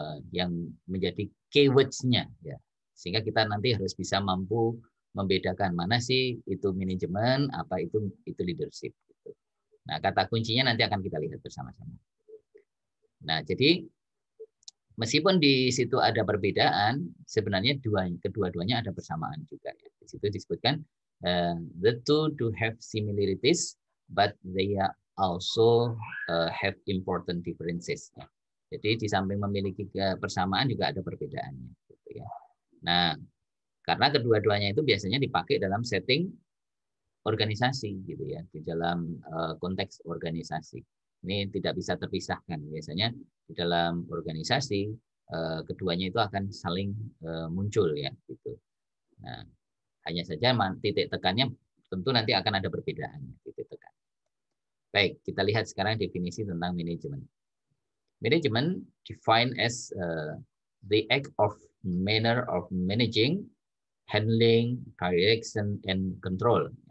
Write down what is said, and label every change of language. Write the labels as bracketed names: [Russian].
[Indonesian] Yang menjadi keywords-nya ya. Sehingga kita nanti harus bisa mampu membedakan mana sih itu manajemen, apa itu leadership gitu. Nah, kata kuncinya nanti akan kita lihat bersama-sama. Nah, jadi meskipun di situ ada perbedaan, sebenarnya kedua-duanya ada persamaan juga. Ya. Di situ disebutkan [English] the two do have similarities, but they are also have important differences. [Indonesian] Ya. Jadi di samping memiliki persamaan juga ada perbedaannya. Gitu ya. Nah, karena kedua-duanya itu biasanya dipakai dalam setting organisasi, gitu ya, di dalam konteks organisasi. Ini tidak bisa terpisahkan. Biasanya di dalam organisasi keduanya itu akan saling muncul ya gitu. Nah, hanya saja titik tekannya tentu nanti akan ada perbedaannya titik tekan. Baik, kita lihat sekarang definisi tentang manajemen. [English] Manajemen defined as the act of manner of managing, handling, direction, and control.